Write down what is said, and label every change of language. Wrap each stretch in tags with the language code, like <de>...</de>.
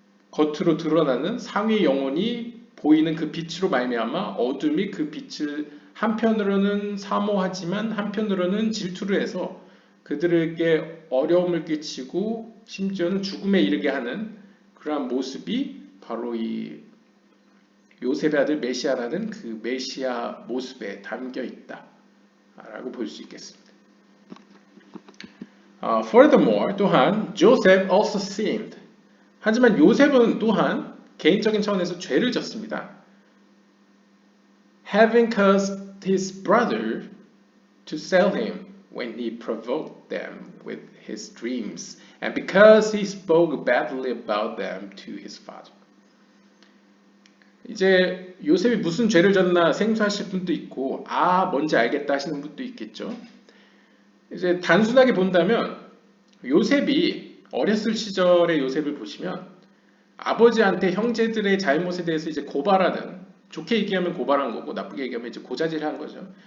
<ko>겉으로 드러나는 상위 영혼이 보이는 그 빛으로 말미암아 어둠이 그 빛을 한편으로는 사모하지만 한편으로는 질투를 해서 그들에게 어려움을 끼치고 심지어는 죽음에 이르게 하는 그러한 모습이 바로 이 요셉의 아들 메시아라는 그 메시아 모습에 담겨 있다라고 볼 수 있겠습니다.</ko> <en>Furthermore,</en> <ko>또한</ko> <en>Joseph also sinned.</en> <ko>하지만 요셉은 또한 개인적인 차원에서 죄를 졌습니다.</ko> <en>Having caused his brother to sell him when he provoked them with his dreams, and because he spoke badly about them to his father.</en> <ko>이제 요셉이 무슨 죄를 졌나 생소하실 분도 있고 뭔지 알겠다 하시는 분도 있겠죠. 이제 단순하게 본다면 요셉이 어렸을 시절의 요셉을 보시면 아버지한테 형제들의 잘못에 대해서 이제 고발하는 좋게 얘기하면 고발한 거고 나쁘게 얘기하면 이제 고자질한 거죠.</ko>